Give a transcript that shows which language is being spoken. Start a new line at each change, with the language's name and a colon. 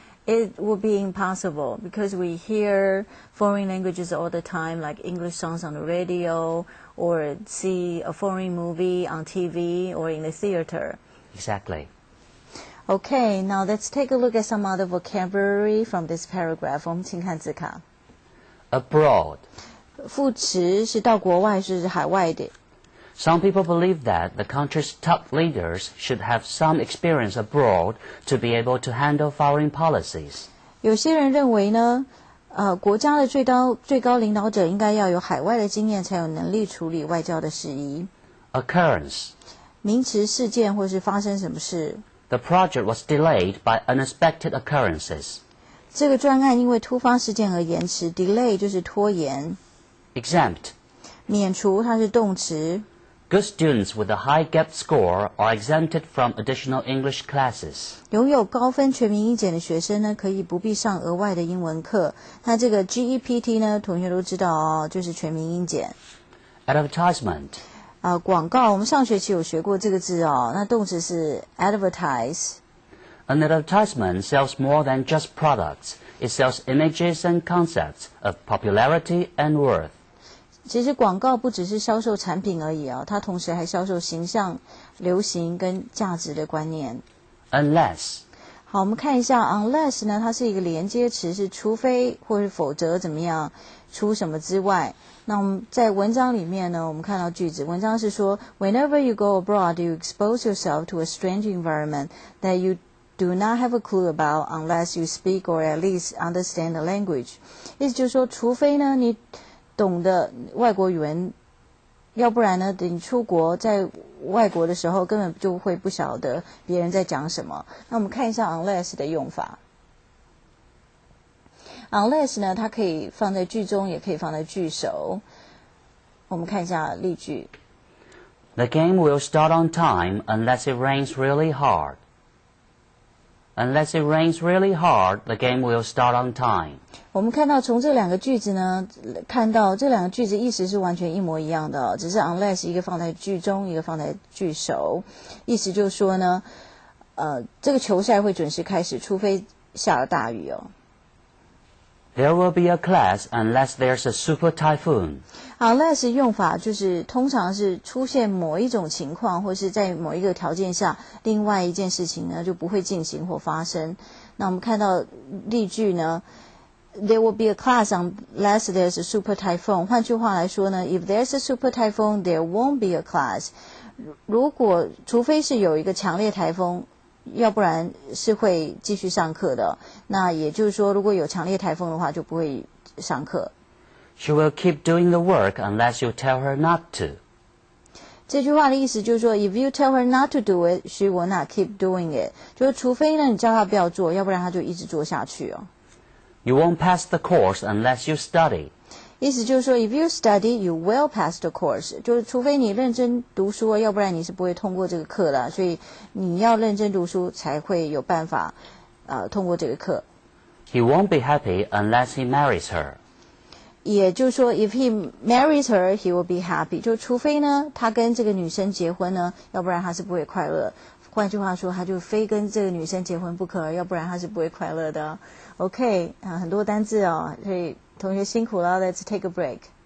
English: It would be impossible because we hear foreign languages all the time, like English songs on the radio, or see a foreign movie on TV or in the theater. Exactly. Okay, now let's take a look at some other vocabulary from this paragraph.
Chinese: 我们请看字卡。
English: Abroad.
Chinese: 副词是到国外，是海外的。
English: Some people believe that the country's top leaders should have some experience abroad to be able to handle foreign policies.
Chinese: 有些人认为呢，国家的最高领导者应该要有海外的经验，才有能力处理外交的事宜。
English: Occurrence.
Chinese: 名词事件或是发生什么事。
English: The project was delayed by unexpected occurrences.
Chinese: 这个专案因为突发事件而延迟 ，delay 就是拖延。
English: Exempt.
Chinese: 免除它是动词。
English: Good students with a high GAP score are exempted from additional English classes.
Chinese: 拥有高分全民英检的学生呢，可以不必上额外的英文课。那这个 GEPT 呢，同学都知道哦，就是全民英检。
English: Advertisement.
Chinese: 广告，我们上学期有学过这个字哦。那动词是 advertise。
English: An advertisement sells more than just products. It sells images and concepts of popularity and worth.
Chinese: 其实广告不只是销售产品而已啊，它同时还销售形象、流行跟价值的观念。
English: Unless.
Chinese: 好，我们看一下 unless 呢，它是一个连接词，是除非或是否则怎么样，除什么之外。那我们在文章里面呢，我们看到句子，文章是说
English: Whenever you go abroad, you expose yourself to a strange environment that you do not have a clue about unless you speak or at least understand the language.
Chinese: 意思就是说，除非呢你懂得外国语文，要不然呢，等你出国在外国的时候，根本就会不晓得别人在讲什么。那我们看一下 unless 的用法。 Unless 呢，它可以放在句中，也可以放在句首。我们看一下例句。
English: The game will start on time unless it rains really hard. Unless it rains really hard, the game will start on time.
Chinese: 我们看到从这两个句子呢，看到这两个句子意思是完全一模一样的，只是 unless 一个放在句中，一个放在句首，意思就是说呢，这个球赛会准时开始，除非下了大雨哦。
English: There will be a class unless there's a super typhoon.
Chinese: Unless 用法就是通常是出现某一种情况，或是在某一个条件下，另外一件事情呢就不会进行或发生。那我们看到例句呢
English: ，There will be a class unless there's a super typhoon.
Chinese: 换句话来说呢
English: ，If there's a super typhoon, there won't be a class.
Chinese: 除非是有一个强烈台风。要不然是会继续上课的。那也就是说，如果有强烈台风的话，就不会上课。
English: She will keep doing the work unless you tell her not to.
Chinese: 这句话的意思就是说
English: ，If you tell her not to do it, she will not keep doing it。
Chinese: 就是除非呢，你叫她不要做，要不然她就一直做下去哦。
English: You won't pass the course unless you study.
Chinese: 意思就是说
English: ，If you study, you will pass the course。
Chinese: 就是除非你认真读书，要不然你是不会通过这个课的。所以你要认真读书，才会有办法通过这个课。
English: He won't be happy unless he marries her.
Chinese: 也就是说
English: ，If he marries her, he will be happy。
Chinese: 就除非呢，他跟这个女生结婚呢，要不然他是不会快乐。换句话说，他就非跟这个女生结婚不可，要不然他是不会快乐的。 OK， 很多单字哦，所以同学辛苦了 ，
English: Let's take a break.